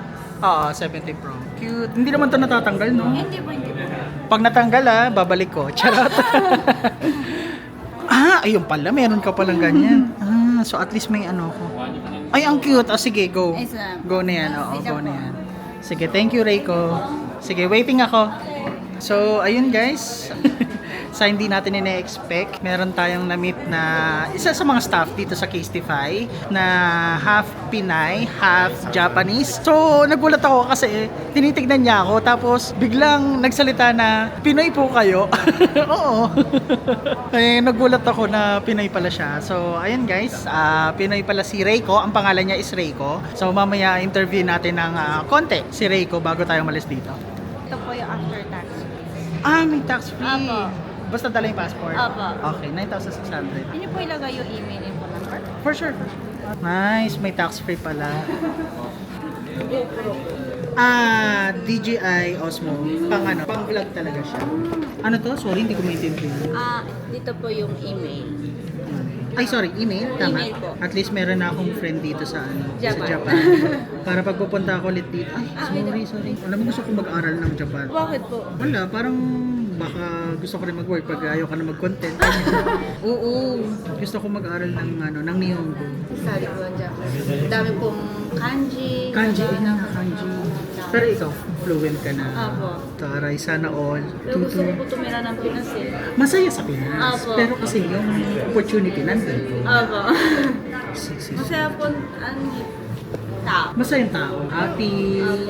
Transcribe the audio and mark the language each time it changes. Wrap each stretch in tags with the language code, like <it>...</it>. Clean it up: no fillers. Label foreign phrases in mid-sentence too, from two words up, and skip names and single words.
<en>17 Pro. Cute.</en> <tl>Hindi naman to natatanggal, no? Hindi po, hindi po. Pag natanggal babalik ko. Charot. Ayun pala. Meron ka palang ganyan. So</tl> <en>at least</en> <tl>may ano ko. Ay, ang cute. Sige, go.</tl> <en>Yes, ma'am.</en> <tl>Go na yan. Oo, go na yan. Sige,</tl> <en>thank you,</en> <tl>Reiko. Sige, waiting ako. So, ayun guys. Sa hindi natin ina-expect, meron tayong na-meet na isa sa mga staff dito sa Casetify na</tl> <en>half Pinay, half Japanese.</en> <tl>So, nagulat ako kasi tinitignan niya ako tapos biglang nagsalita na Pinoy po kayo. Oo. Nagulat ako na Pinoy pala siya. So, ayun guys, Pinoy pala si Reiko. Ang pangalan niya is Reiko. So, mamaya interview natin ng konti si Reiko bago tayo malis dito. Ito po yung after tax. May tax-free. Apo. Basta dala yung passport? Apo. Okay, 9,600. Hindi po ilagay yung email info number.</tl> <en>For sure. Nice,</en> <tl>may tax-free pala. DJI Osmo. Pang vlog talaga siya. Ano to? Sorry, hindi ko maintindihan. Dito po yung email. Ay, sorry, email? Tama. Email po.</tl> <en>At least</en> <tl>meron na akong friend dito sa Japan. sa Japan. Para pag pupunta ako ulit dito. Sorry. Alam mo, gusto ko mag-aral ng Japan. Bakit po? Wala, parang baka gusto ko rin mag-work pag ayaw ka na mag-content. Oo, gusto ko mag-aral ng Nihongo. Sali po ang Japanese. Dami pong kanji. Kanji, hiragana. kanji. Pero ikaw, fluent ka na. Apo. Taray, sana all. Pero gusto ko po tumira ng Pinas eh. Masaya sa Pinas. Apo. Pero kasi yung opportunity nandito. Opo. Sis. Masaya po ang tao. Masaya yung tao. Happy. Opo.</tl>